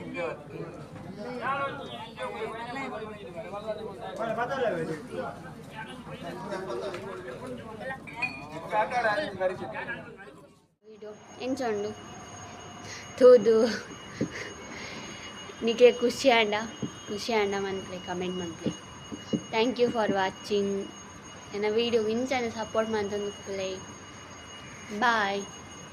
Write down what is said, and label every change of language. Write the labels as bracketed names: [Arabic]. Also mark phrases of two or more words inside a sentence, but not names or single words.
[Tulu] ವಿಡಿಯೋ ಎಂಚಂಡು ತೂದು ನಿಮಗೆ ಖುಷಿ ಆಂಡ ಮನ್ಪ್ಲೆ ಕಮೆಂಟ್ ಮನ್ಪ್ಲೆ [English] thank you for watching [Tulu] ನನ್ನ ವಿಡಿಯೋ ಇಂಚಾನೆ ಸಪೋರ್ಟ್ ಮಾಡ್ತಂದು ಪ್ಲೇ ಬಾಯ್